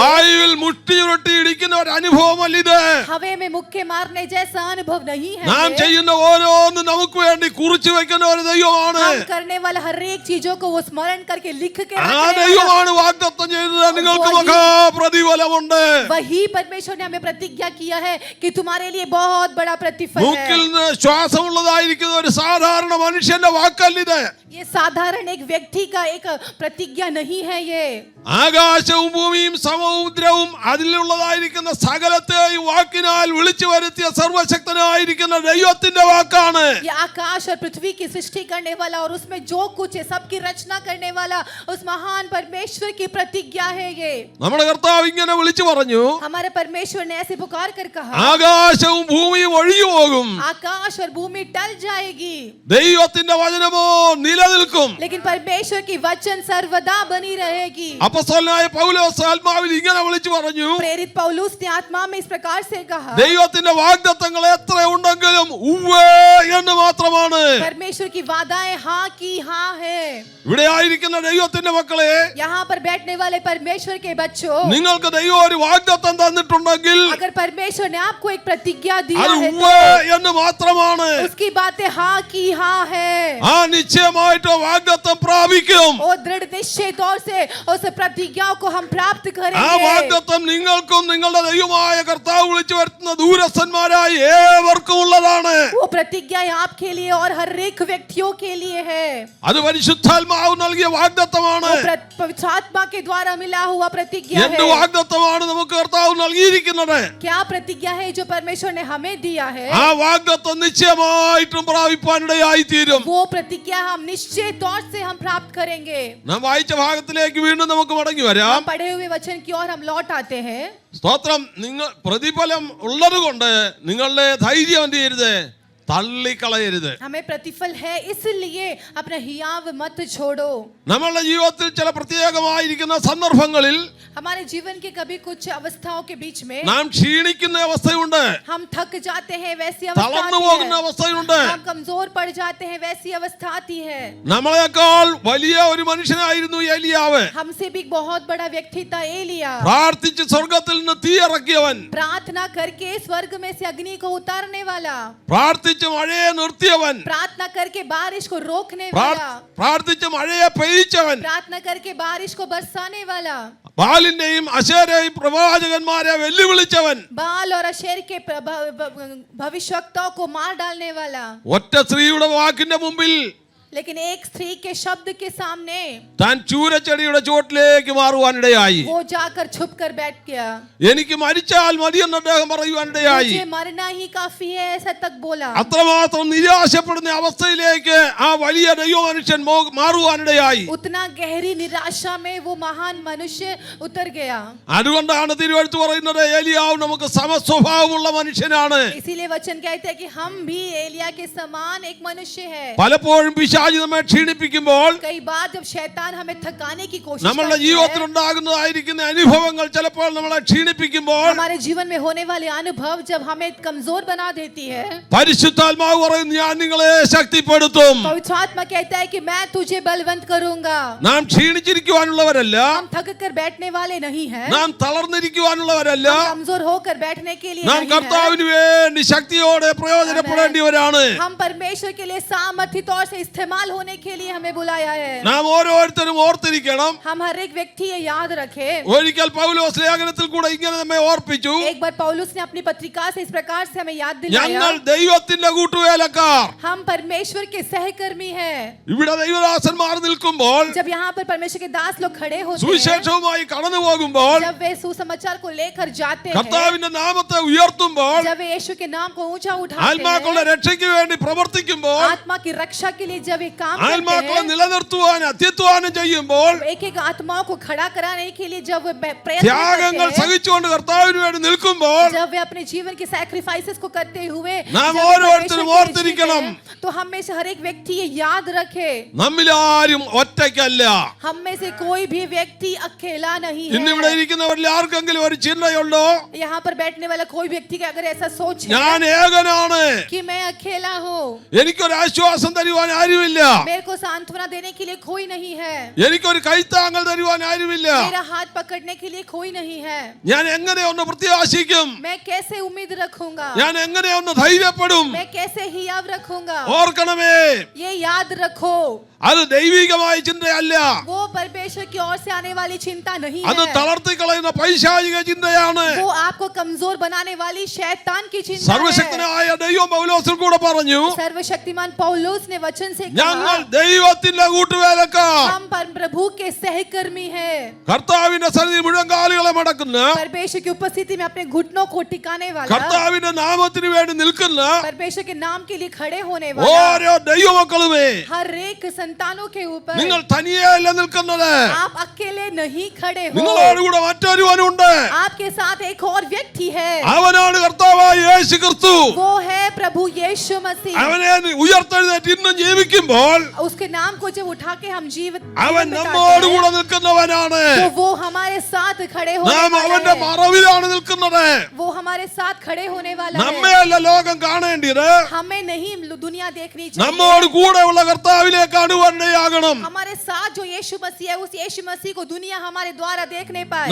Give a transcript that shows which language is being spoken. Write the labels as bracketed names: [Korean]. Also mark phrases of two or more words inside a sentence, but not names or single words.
[Malayalam] വായുവിൽ മുട്ടി ചുരുട്ടി ഇടിക്കുന്ന ഒരു അനുഭവമല്ല ഇത്. [Hindi] हवे में मुक्के मारने जैसा अनुभव नहीं है [Malayalam] നാം [Hindi] ये. [Malayalam] ചെയ്യുന്ന ഓരോന്നും നമുക്ക് വേണ്ടി കുറിച്ചു വെക്കുന്ന ഒരു ദൈവമാണ്. [Hindi] हम करने वाला हर एक चीजों को वो स्मरण करके लिख के [Malayalam] ആ [Hindi] रखने वाला. [Malayalam] ദൈവമാണ് വാഗ്ദത്തം ചെയ്തത്, നിങ്ങൾക്ക് മഹാപ്രതിഫലമുണ്ട്. [Hindi] वही परमेश्वर ने हमें प्रतिज्ञा किया है कि तुम्हारे लिए बहुत बड़ा प्रतिफल [Malayalam] മൂക്കിൽ [Hindi] है. [Malayalam] നിന്ന് ശ്വാസമുള്ളതായിരിക്കുന്ന ഒരു സാധാരണ മനുഷ്യന്റെ വാക്കല്ല ഇത്. [Hindi] ये साधारण एक व्यक्ति का एक प्रतिज्ञा नहीं है ये. [Malayalam] ആകാശവും ഭൂമിയും സമുദ്രവും അതിലുള്ളതായിരിക്കുന്ന സകലത്തെയും വാക്കിനാൽ വിളിച്ചു വരുത്തിയ സർവശക്തനായിരിക്കുന്ന ദൈവത്തിന്റെ വാക്കാണ്. [Hindi] ये आकाश और पृथ्वी की सृष्टि करने वाला और उसमें जो कुछ है सबकी रचना करने वाला उस महान परमेश्वर की प्रतिज्ञा है ये. [Malayalam] നമ്മുടെ കർത്താവ് ഇങ്ങനെ വിളിച്ചു പറഞ്ഞു, [Hindi] हमारे परमेश्वर ने ऐसे पुकार कर कहा, [Malayalam] ആകാശവും ഭൂമിയും ഒഴിഞ്ഞു പോകും, [Hindi] आकाश और भूमि टल जाएगी [Malayalam] ദൈവത്തിന്റെ വചനമോ നിലനിൽക്കും. [Hindi] लेकिन परमेश्वर की वचन सर्वदा बनी रहेगी. [Malayalam] അപ്പോസ്തലനായ പൗലോസ് ആത്മാവിൽ ഇങ്ങനെ വിളിച്ചു പറഞ്ഞു, [Hindi] प्रेरित पौलुस ने आत्मा में इस प्रकार से कहा, [Malayalam] ദൈവത്തിന്റെ വാഗ്ദത്തങ്ങൾ എത്ര ഉണ്ടെങ്കിലും ഉവ്വേ എന്ന് മാത്രമാണ്. [Hindi] परमेश्वर की वादाएं हाँ की हाँ है. [Malayalam] ഇവിടെ ആയിരിക്കുന്ന ദൈവത്തിന്റെ മക്കളെ, [Hindi] यहाँ पर बैठने वाले परमेश्वर के बच्चों, [Malayalam] നിങ്ങൾക്ക് ദൈവം ഒരു വാഗ്ദത്തം തന്നിട്ടുണ്ടെങ്കിൽ [Hindi] अगर परमेश्वर ने आपको एक प्रतिज्ञा दिया [Malayalam] അത് [Hindi] है [Malayalam] ഉവ്വേ എന്ന് മാത്രമാണ്. [Hindi] तो उसकी बातें हाँ की हाँ है. [Malayalam] ആ നിശ്ചയമായിട്ട് വാഗ്ദത്തം വാഗ്ദത്തം പ്രാപിക്കും. [Hindi] और दृढ़ निश्चय तौर से उस प्रतिज्ञाओं को हम प्राप्त [Malayalam] ആ [Hindi] करेंगे। [Malayalam] വാഗ്ദത്തം നിങ്ങൾക്കും നിങ്ങളുടെ ദൈവമായ കർത്താവ് വിളിച്ചു വരുത്തുന്ന ദൂരസ്ഥന്മാരായ ഏവർക്കും ഉള്ളതാണ്. [Hindi] वो प्रतिज्ञा आपके लिए और हर एक व्यक्तियों के लिए है। [Malayalam] അത് പരിശുദ്ധാത്മാവ് നൽകിയ വാഗ്ദത്തമാണ്. [Hindi] वो पवित्र आत्मा के द्वारा मिला हुआ प्रतिज्ञा [Malayalam] എന്ത് [Hindi] है। [Malayalam] വാഗ്ദത്തമാണ് നമുക്ക് കർത്താവ് നൽകിയിരിക്കുന്നത്? [Hindi] क्या प्रतिज्ञा है जो परमेश्वर ने हमें दिया है? [Malayalam] ആ വാഗ്ദത്തം നിശ്ചയമായിട്ടും പ്രാപിപ്പാനിടയായി തീരും. [Hindi] वो प्रतिज्ञा हम निश्चय तौर से हम प्राप्त करेंगे। [Malayalam] നാം വായിച്ച ഭാഗത്തിലേക്ക് വീണ്ടും നമുക്ക് മടങ്ങി വരാം. [Hindi] हम पढ़े हुए वचन की ओर हम लौट आते हैं। [Malayalam] സ്തോത്രം. നിങ്ങൾ പ്രതിഫലം ഉള്ളത് കൊണ്ട് നിങ്ങളുടെ ധൈര്യം എന്ത് ചെയ്യരുത്, തള്ളിക്കളയരുത്. [Hindi] हमें प्रतिफल है इसलिए अपना हियाव मत छोड़ो। [Malayalam] നമ്മളുടെ ജീവിതത്തിൽ ചില പ്രത്യേകമായിരിക്കുന്ന സന്ദർഭങ്ങളിൽ [Hindi] हमारे जीवन के कभी कुछ अवस्थाओं के बीच में [Malayalam] നാം ക്ഷീണിക്കുന്ന അവസ്ഥയുണ്ട്, [Hindi] हम थक जाते हैं, वैसी अवस्था [Malayalam] തളർന്നു [Hindi] आती [Malayalam] പോകുന്ന [Hindi] है। [Malayalam] അവസ്ഥയുണ്ട്. [Hindi] हम कमजोर पड़ जाते हैं, वैसी अवस्था आती है। [Malayalam] നമ്മളെക്കാൾ വലിയ ഒരു മനുഷ്യനായിരുന്നു ഏലിയാവ്. [Hindi] हमसे भी बहुत बड़ा व्यक्ति था एलिया। [Malayalam] പ്രാർത്ഥിച്ച് സ്വർഗത്തിൽ നിന്ന് തീ ഇറക്കിയവൻ, [Hindi] प्रार्थना करके स्वर्ग में से अग्नि को उतारने वाला, [Malayalam] പ്രാർത്ഥിച്ച് മഴയെ നിർത്തിയവൻ, [Hindi] प्रार्थना करके बारिश को रोकने वाला, [Malayalam] പ്രാർത്ഥിച്ച് മഴയെ പെയ്യിച്ചവൻ, [Hindi] प्रार्थना करके बारिश को बरसाने वाला, [Malayalam] ബാലിന്റെയും അശേരയും പ്രവാചകന്മാരെ വെല്ലുവിളിച്ചവൻ, [Hindi] बाल और अशेर के भविष्यवक्ताओं को मार डालने वाला। [Malayalam] ഒറ്റ സ്ത്രീയുടെ വാക്കിന്റെ മുമ്പിൽ [Hindi] लेकिन एक स्त्री के शब्द के सामने [Malayalam] താൻ ചൂരച്ചെടിയുടെ ചുവട്ടിലേക്ക് മാറുവാനിടയായി. [Hindi] वो जाकर छुप कर बैठ गया। [Malayalam] എനിക്ക് മരിച്ചാൽ മതിയെന്ന് അദ്ദേഹം പറയുവാനിടയായി. [Hindi] मुझे मरना ही काफी है, ऐसा तक बोला। [Malayalam] അത്രമാത്രം നിരാശപ്പെടുന്ന അവസ്ഥയിലേക്ക് ആ വലിയ ദൈവമനുഷ്യൻ മാറുവാനിടയായി. [Hindi] उतना गहरी निराशा में वो महान मनुष्य उतर गया। [Malayalam] അതുകൊണ്ടാണ് തിരുവെഴുത്ത് പറയുന്നത് ഏലിയാവ് നമുക്ക് സമസ്വഭാവമുള്ള മനുഷ്യനാണ്. [Hindi] इसीलिए वचन कहते हैं कि हम भी एलिया के समान एक मनुष्य है। [Malayalam] പലപ്പോഴും പിശാച് നമ്മെ ക്ഷീണിപ്പിക്കുമ്പോൾ [Hindi] कई बार जब शैतान हमें थकाने की कोशिश [Malayalam] നമ്മളുടെ [Hindi] करता [Malayalam] ജീവിതത്തിൽ [Hindi] है, [Malayalam] ഉണ്ടാകുന്നതായിരിക്കുന്ന അനുഭവങ്ങൾ ചിലപ്പോൾ നമ്മളെ ക്ഷീണിപ്പിക്കുമ്പോൾ [Hindi] हमारे जीवन में होने वाले अनुभव जब हमें कमजोर बना देती है, [Malayalam] പരിശുദ്ധാത്മാവ് പറയുന്നു ഞാൻ നിങ്ങളെ ശക്തിപ്പെടുത്തും. [Hindi] पवित्र आत्मा कहता है कि मैं तुझे बलवंत करूंगा। [Malayalam] നാം ക്ഷീണിച്ചിരിക്കുവാനുള്ളവരല്ല, [Hindi] हम थक कर बैठने वाले नहीं हैं, [Malayalam] നാം തളർന്നിരിക്കുവാനുള്ളവരല്ല, [Hindi] हम कमजोर होकर बैठने के लिए [Malayalam] നാം [Hindi] नहीं हैं। [Malayalam] കർത്താവിന് വേണ്ടി ശക്തിയോടെ പ്രയോജനപ്പെടേണ്ടിവരാണ്. [Hindi] हम परमेश्वर के लिए सामर्थ्य तौर से इस्तेमाल होने के लिए हमें बुलाया है। [Malayalam] നാം ഓരോരുത്തരും ഓർത്തിരിക്കണം. [Hindi] हम हर एक व्यक्ति ये याद रखे। [Malayalam] ഒരിക്കൽ പൗലോസ് ലേഖനത്തിൽ കൂടെ ഇങ്ങനെ നമ്മെ ഓർപ്പിച്ചു, [Hindi] एक बार पौलुस ने अपनी पत्रिका से इस प्रकार से हमें याद [Malayalam] ഞങ്ങൾ [Hindi] दिलाया, [Malayalam] ദൈവത്തിന്റെ കൂട്ടുവേലക്കാർ. [Hindi] हम परमेश्वर के सहकर्मी हैं। [Malayalam] ഇവിടെ ദൈവദാസന്മാർ നിൽക്കുമ്പോൾ, [Hindi] जब यहाँ पर परमेश्वर के दास लोग खड़े होते हैं, [Malayalam] സുവിശേഷവുമായി കടന്നു പോകുമ്പോൾ, [Hindi] जब वे सुसमाचार को लेकर जाते हैं, [Malayalam] കർത്താവിന്റെ നാമത്തെ ഉയർത്തുമ്പോൾ, [Hindi] जब वे यीशु के नाम को ऊंचा उठाते [Malayalam] ആത്മാക്കളുടെ [Hindi] हैं, [Malayalam] രക്ഷയ്ക്ക് വേണ്ടി പ്രവർത്തിക്കുമ്പോൾ, [Hindi] आत्मा की रक्षा के लिए जब वे काम करते [Malayalam] ആത്മാക്കളെ [Hindi] हैं, [Malayalam] നിലനിർത്തുവാൻ അത്യധ്വാനം ചെയ്യുമ്പോൾ, [Hindi] एक एक आत्माओं को खड़ा कराने के लिए जब वे प्रयत्न [Malayalam] ത്യാഗങ്ങൾ [Hindi] करते हैं, [Malayalam] സഹിച്ചുകൊണ്ട് കർത്താവിന് വേണ്ടി നിൽക്കുമ്പോൾ, [Hindi] जब वे अपने जीवन के सैक्रिफाइसेस को करते हुए [Malayalam] നാം [Hindi] जब वे [Malayalam] ഓരോരുത്തരും [Hindi] परमेश्वर के लिए [Malayalam] ഓർത്തിരിക്കണം. [Hindi] जीते हैं, तो हम में से हर एक व्यक्ति ये याद रखे, [Malayalam] നമ്മിലാരും ഒറ്റയ്ക്കല്ല. [Hindi] हम में से कोई भी व्यक्ति अकेला नहीं [Malayalam] ഇന്നിവിടെ [Hindi] है। [Malayalam] ഇരിക്കുന്നവരിൽ ആർക്കെങ്കിലും ഒരു ചിന്തയുണ്ടോ, [Hindi] यहाँ पर बैठने वाला कोई व्यक्ति का अगर ऐसा सोच है [Malayalam] ഞാൻ ഏകനാണ്, [Hindi] कि मैं अकेला हूँ, [Malayalam] എനിക്കൊരു ആശ്വാസം തരുവാൻ ആരുമില്ല, [Hindi] मेरे को सांत्वना देने के लिए कोई नहीं है, [Malayalam] എനിക്കൊരു കൈത്താങ്ങൽ തരുവാൻ ആരുമില്ല, [Hindi] मेरा हाथ पकड़ने के लिए कोई नहीं है, [Malayalam] ഞാൻ എങ്ങനെ ഒന്ന് പ്രത്യാശിക്കും, [Hindi] मैं कैसे उम्मीद रखूंगा, [Malayalam] ഞാൻ എങ്ങനെ ഒന്ന് ധൈര്യപ്പെടും? [Hindi] मैं कैसे हियाव रखूंगा। [Malayalam] ഓർക്കണമേ, [Hindi] ये याद रखो, [Malayalam] അത് ദൈവികമായ ചിന്തയല്ല, [Hindi] वो परमेश्वर की ओर से आने वाली चिंता नहीं [Malayalam] അത് [Hindi] है, [Malayalam] തളർത്തിക്കളയുന്ന പൈശാചിക ചിന്തയാണ്. [Hindi] वो आपको कमजोर बनाने वाली शैतान की चिंता है। [Malayalam] സർവശക്തനായ ദൈവം പൗലോസിൽ കൂടെ പറഞ്ഞു, [Hindi] सर्वशक्तिमान पौलुस ने वचन से [Malayalam] ഞങ്ങൾ [Hindi] कहा, [Malayalam] ദൈവത്തിന്റെ കൂട്ടുവേലക്കാർ. [Hindi] हम प्रभु के सहकर्मी हैं। [Malayalam] കർത്താവിന്റെ സന്നിധി മുഴങ്കാലുകളെ മടക്കുന്ന, [Hindi] परमेश्वर की उपस्थिति में अपने घुटनों को टिकाने वाला, [Malayalam] കർത്താവിന്റെ നാമത്തിന് വേണ്ടി നിൽക്കുന്ന [Hindi] परमेश्वर के नाम के लिए खड़े होने वाला, [Malayalam] ഓരോ ദൈവമക്കളുമേ, [Hindi] हर एक संतानों के ऊपर [Malayalam] നിങ്ങൾ തനിയെയല്ല നിൽക്കുന്നത്, [Hindi] आप अकेले नहीं खड़े हो, [Malayalam] നിങ്ങളോട് കൂടെ മറ്റൊരുവനുണ്ട്. [Hindi] आपके साथ एक और व्यक्ति है, [Malayalam] അവനാണ് കർത്താവായ യേശു ക്രിസ്തു. [Hindi] वो है प्रभु यीशु मसीह। [Malayalam] അവനെ ഉയർത്തെഴുന്നേറ്റ് ഇന്നും ജീവിക്കുമ്പോൾ [Hindi] उसके नाम को जब उठा के हम जीवन [Malayalam] അവൻ [Hindi] बिताते [Malayalam] നമ്മോട് [Hindi] हैं, [Malayalam] കൂടെ നിൽക്കുന്നവനാണ്. [Hindi] तो वो हमारे साथ खड़े होने [Malayalam] നാം [Hindi] वाला [Malayalam] അവന്റെ [Hindi] है, [Malayalam] മറവിലാണ് നിൽക്കുന്നത്. [Hindi] वो हमारे साथ खड़े होने वाला है। [Malayalam] നമ്മെയല്ല ലോകം കാണേണ്ടത്, [Hindi] हमें नहीं दुनिया देखनी [Malayalam] നമ്മോട് [Hindi] चाहिए, [Malayalam] കൂടെയുള്ള കർത്താവിലേക്കാണ് വന്നയാകണം. [Hindi] हमारे साथ जो यीशु मसीह है, उस यीशु मसीह को दुनिया हमारे द्वारा देखने पाए।